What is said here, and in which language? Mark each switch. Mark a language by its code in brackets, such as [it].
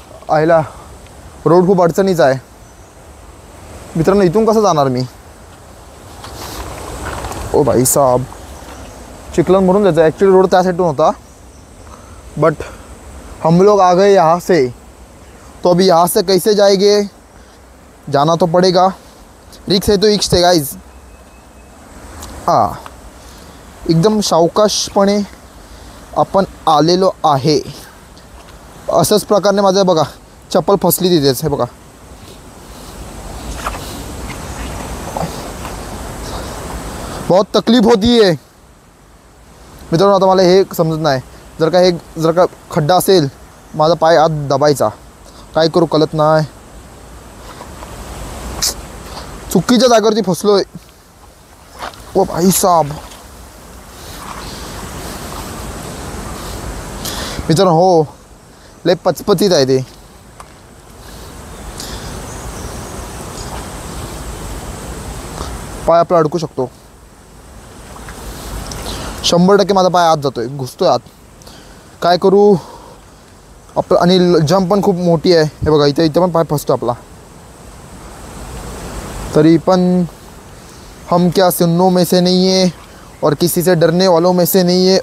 [mr] आयला रोड खूप अडचणीचा आहे. मित्रांनो इथून कसं जाणार मी. ओ भाई साहब, चिखलन म्हणून जायचं. ॲक्च्युली रोड त्या साईडून होता बट [hi] हम लोग आ गए यहाँ से. तो अभी यहाँ से कैसे जाएंगे, जाना तो पड़ेगा. रिक्स है तो रिक्स है गाइज. [mr] एकदम सावकाशपणे आपण आलेलो आहे. असंच प्रकारे माझं बघा चप्पल फसली तिथेच. हे बघा [hi] बहुत तकलीफ होती है. [mr] मित्रांनो आता मला हे समजत नाही. जर का खड्डा असेल माझा पाय आत दबायचा. काय करू कळत नाही. चुकीच्या जागेवरती फसलोय. ओ भाई साहब, मित्रांनो हो लय पचपचीत आहे ते. पाय आपला अडकू शकतो. 100% माझा पाय आत जातोय, घुसतोय आत. काय करू आपलं. आणि जंप पण खूप मोठी आहे. हे बघा इथे पण पाय फसतो आपला. तरी पण [hi] हम क्या सुनने में से नहीं है और किसी से डरने वालों में से नहीं है.